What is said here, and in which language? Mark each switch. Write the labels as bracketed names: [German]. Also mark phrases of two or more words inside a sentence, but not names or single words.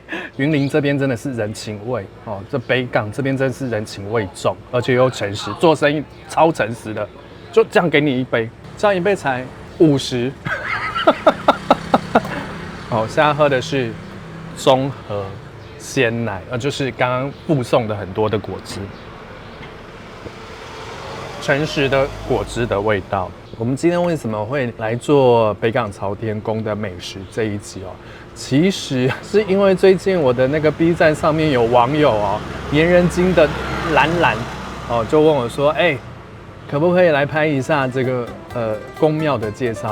[Chinese] 雲林這邊真的是人情味哦，這北港這邊真的是人情味重，而且又誠實，做生意超誠實的，就這樣給你一杯，這樣一杯才50。好，現在喝的是綜合鮮奶，就是剛剛附送的很多的果汁，誠實的果汁的味道。我們今天為什麼會來做北港朝天宮的美食這一集哦？其實是因為最近我的那個 B 站上面有網友哦，黏人精的蘭哦，就問我說，可不可以來拍一下這個宮廟的介紹？